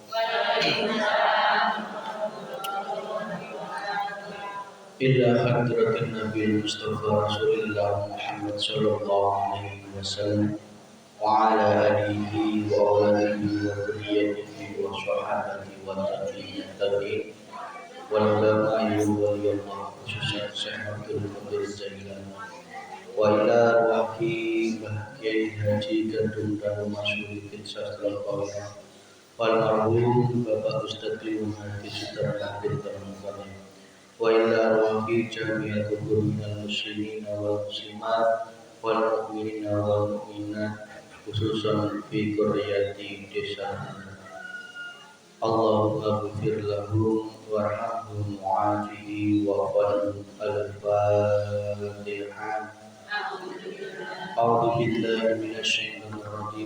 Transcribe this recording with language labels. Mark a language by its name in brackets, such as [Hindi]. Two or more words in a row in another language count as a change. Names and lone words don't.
[Arabic] إلى حضرة النبي المصطفى رسول الله محمد صلى الله عليه وسلم وعلى آله وأولاده و ذريته وصحابته وتابعين والعلماء ولي الله khususnya Syekh Abdul Qadir Jailani وإلى روح Kiai Haji Gadung Daru Masyurikin Sastra Qawiyah والمرحوم Bapak Ustadz Limun Haji Sutar Kabir Termukani وإلى روح جماعة من المسلمين والمسلمات والمؤمنين والمؤمنات خصوصا في قرية desa. اللهم اغفر لهم وارحمهم وعافه وعافهم. Al-Fatihah. أعوذ بالله من الشيطان الرجيم.